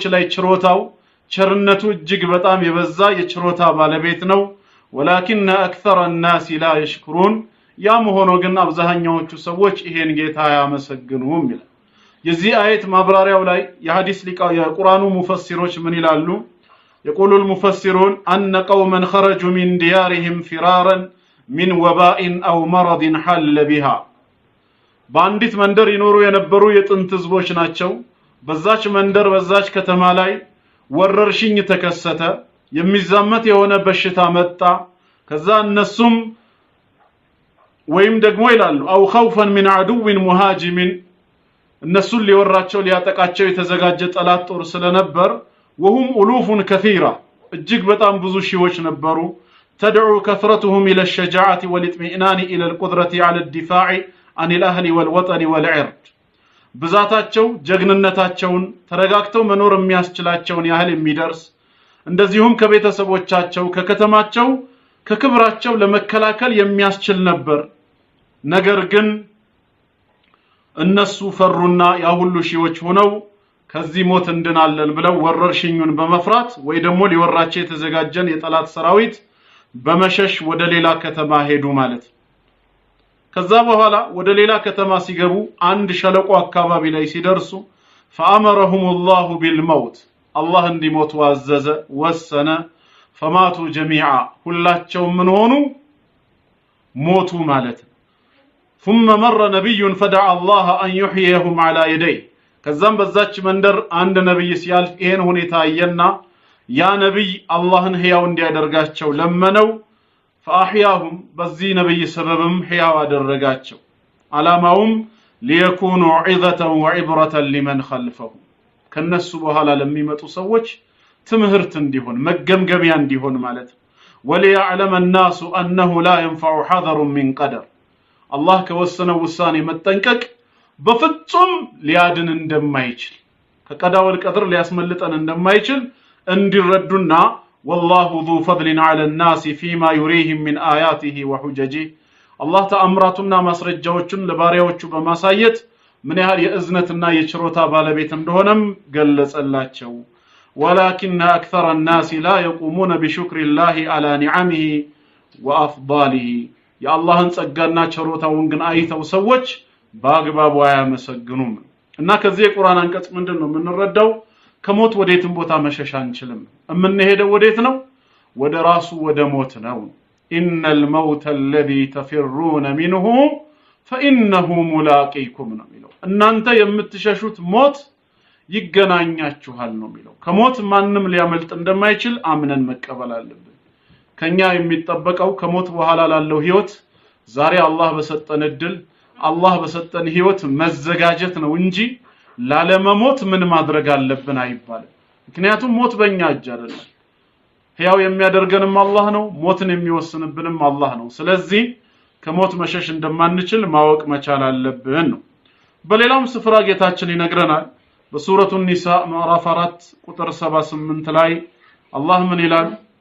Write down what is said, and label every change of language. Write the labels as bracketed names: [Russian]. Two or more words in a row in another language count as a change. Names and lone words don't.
[Amharic] ላይ ችሮታው ቸርነቱ እጅግ በጣም የበዛ የችሮታ ባለቤት ነው [Arabic] ولكن اكثر الناس لا يشكرون [Amharic] ያም ሆኖ ግን አብዛኛዎቹ ሰዎች ይሄን ጌታ ያመሰግኑም ይላል የዚህ አየት ማብራሪያው ላይ የሐዲስ ሊቃው የቁርአኑ ሙፈሲሮች ምን ይላሉ [Arabic] يقول المفسرون أن قوما خرجوا من ديارهم فرارا من وباء أو مرض حل بها [Amharic] بانديت መንደር ይኖሩ የነበሩ የጥንት ህዝቦች ናቸው በዛች መንደር በዛች ከተማ ላይ ወረርሽኝ ተከሰተ የሚዛመት የሆነ በሽታ መጣ ከዛ እነሱም ወይም ደግሞ ይላሉ አው [Arabic] خوفا من عدو مهاجم [Amharic] እነሱን ሊወራቸው ሊያጠቃቸው የተዘጋጀ ጠላት ጦር ስለነበር [Arabic] وهم ألوف كثيرة [Amharic] እጅግ በጣም ብዙ ሺዎች ነበሩ [Arabic] تدعو كثرتهم إلى الشجاعة والاطمئنان إلى القدرة على الدفاع عن الأهل والوطن والعرض [Amharic] ብዛታቸው ጀግንነታቸውን ተረጋግተው መኖር የሚያስችላቸውን ያህል የሚደርስ እንደዚሁም ከቤተሰቦቻቸው ከከተማቸው ከክብራቸው ለመከላከል የሚያስችል ነበር ነገር ግን እነሱ ፈሩና ያ ሁሉ ሺዎች ሆነው ከዚህ ሞት እንድናለን ብለው ወረርሽኙን በመፍራት ወይ ደግሞ ሊወራቸው የተዘጋጀን የጠላት ሰራዊት በመሸሽ ወደ ሌላ ከተማ ሄዱ ማለት ከዛ በኋላ ወደ ሌላ ከተማ ሲገቡ አንድ ሸለቆ አካባቢ ላይ ሲደርሱ [Arabic] فأمرهم الله بالموت [Amharic] الله እንዲሞቱ አዘዘ ወሰነ [Arabic] فماتوا جميعا [Amharic] ሁላቸውም ምን ሆኑ ሞቱ ማለት [Arabic] ثم مر نبي فدعا الله أن يحييهم على يديه [Amharic] ከዛም በዛች መንደር አንድ ነብይ ሲያልፍ ይሄን ሁኔታ አየና ያ ነብይ አላህን ሕያው እንዲያደርጋቸው ለመነው فأحياهم በዚህ ነብይ ሰበብም ሕያው አደረጋቸው ዓላማውም [Arabic] ليكونوا عظة وعبرة لمن خلفهم [Amharic] ከነሱ በኋላ ለሚመጡ ሰዎች ትምህርት እንዲሆን መገምገሚያ እንዲሆን ማለት [Arabic] وليعلم الناس أنه لا ينفع حذر من قدر الله [Amharic] ከወሰነው ውሳኔ መጠንቀቅ በፍጹም ሊያድን እንደማይችል ከቀዳው القدر ሊያስመልጠን እንደማይችል እንዲረዱና [Arabic] والله ذو فضل على الناس فيما يريهم من آياته وحججه [Amharic] الله ተአምራቱና ማስረጃዎችን ለባሪያዎቹ በማሳየት ምን ያህል የእዝነትና የችሮታ ባለቤት እንደሆነም ገለጸላቸው [Arabic] ولكن أكثر الناس لا يقومون بشكر الله على نعمه وأفضاله [Amharic] يا الله ጸጋና ችሮታውን ግን አይተው ሰዎች በአግባቡ አያመሰግኑም እና ከዚህ የቁርአን አንቀጽ ምንድነው የምንረዳው ከሞት ወዴትም ቦታ መሸሽ አንችልም እምንሄደው ወዴት ነው ወደ ራሱ ወደ ሞት ነው [Arabic] إن الموت الذي تفرون منه فإنه ملاقيكم [Amharic] ነው የሚለው እናንተ የምትሸሹት ሞት ይገናኛችኋል ነው የሚለው ከሞት ማንንም ሊያመልጥ እንደማይችል አምነን መቀበል አለብን ከኛ የሚጠበቀው ከሞት በኋላ ላለው ህይወት ዛሬ አላህ በሰጠን እድል አላህ በሰጠን ህይወት መዘጋጀት ነው እንጂ ላለመሞት ምን ማድረግ አለብን አይባልም ምክንያቱም ሞት በእኛ እጅ አይደለም ሕያው የሚያደርገንም አላህ ነው ሞትን የሚወስንብንም አላህ ነው ስለዚህ ከሞት መሸሽ እንደማንችል ማወቅ መቻል አለብን ነው በሌላም ስፍራ ጌታችን ይነግረናል በሱረቱ ኒሳ ምዕራፍ 4 ቁጥር 78 ላይ አላህ ምን ይላል